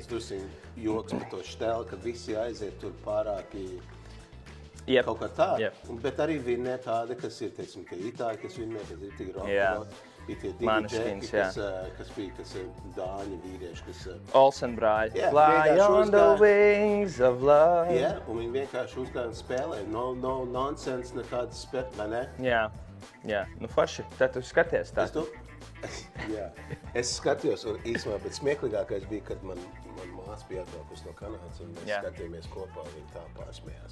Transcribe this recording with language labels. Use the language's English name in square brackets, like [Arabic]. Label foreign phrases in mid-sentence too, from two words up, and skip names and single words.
[Latvian] Tas tur joks par to štēli, ka visi aiziet tur pārāki kaut kā tā. Bet arī vinnē tāda, kas ir, teiksim, ka itāļi, kas vinnē, kas ir tik rock'n'roll. Bija tie divi Maneskinns, džeki, kas dāņu vīrieši, kas... Olsen brāļi. Jā, Fly vienkārši [English] on the wings of love. [Latvian] Jā, un viņi vienkārši uzgāja un spēlēja. [English] No nonsense, [Latvian] nekādas spēt, vai ne? Jā. Nu forši, tad tu skaties tā. Jā, es skatījos, un īstenībā, bet smieklīgākais bija, kad man māsa bija atbraukusi no Kanādas, un mēs skatījāmies kopā, un viņi tā pārsmējās.